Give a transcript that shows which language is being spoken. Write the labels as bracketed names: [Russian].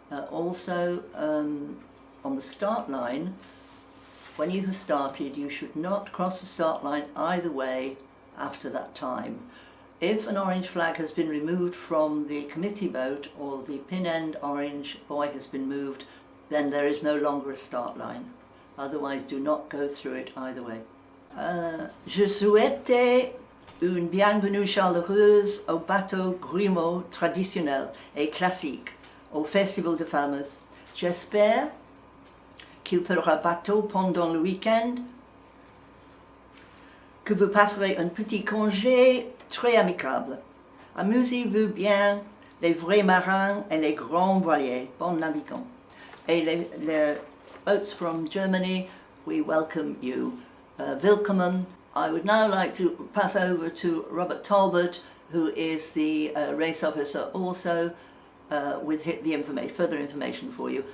[English] Also, on the start line, when you have started, you should not cross the start line either way after that time. If an orange flag has been removed from the committee boat or the pin end orange buoy has been moved, then there is no longer a start line. Otherwise, do not go through it either way. [French] Je souhaite une bienvenue chaleureuse au bateau Grumeau traditionnel et classique au Festival de Falmouth. J'espère qu'il fera bateau pendant le week-end, que vous passerez un petit congé très amicable. Amusez-vous bien, les vrais marins et les grands voiliers. Bon navigant. Et les [English] boats from Germany, we welcome you. Willkommen. I would now like to pass over to Robert Talbot, who is the race officer also, with the further information for you.